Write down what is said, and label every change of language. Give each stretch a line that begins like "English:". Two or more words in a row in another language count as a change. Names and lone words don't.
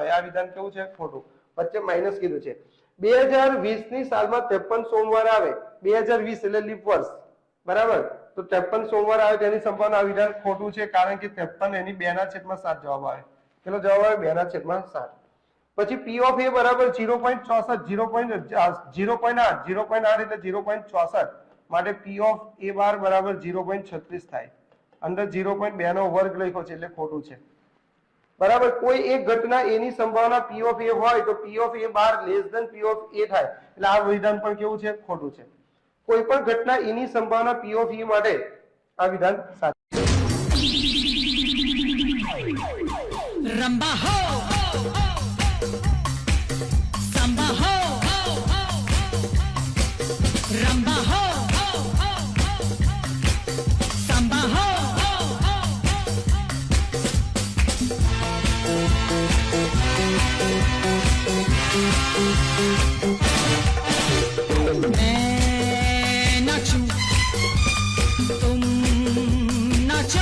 Gujarati: આ વિધાન કેવું છે? ખોટું. વચ્ચે માઇનસ કીધું છે. 2020 ની સાલમાં 53 સોમવાર આવે. 2020 એટલે લીપ વર્ષ, બરાબર? તો 53 સોમવાર આવે તેની સંભાવના. આ વિધાન ખોટું છે કારણ કે 53 એની 2/7 જવાબ આવે. કેટલો જવાબ આવે? 2/7. પછી
English: p of a
Gujarati: બરાબર 0.64, 0.8 એટલે 0.64 માટે
English: p of a bar
Gujarati: બરાબર 0.36 થાય. અંદર 0.2 નો વર્ગ લખ્યો છે એટલે ખોટું છે. બરાબર. કોઈ એક ઘટના a ની સંભાવના
English: p of a
Gujarati: હોય તો
English: p of a bar < p of a
Gujarati: થાય એટલે આ વિધાન પણ કેવું છે? ખોટું છે. કોઈ પણ ઘટના e ની સંભાવના
English: p of e
Gujarati: માટે આ વિધાન સાચું છે.
Hindi: रंबा हो संबा हो रंबा हो संबा हो मैं नाचूं तुम नाचो,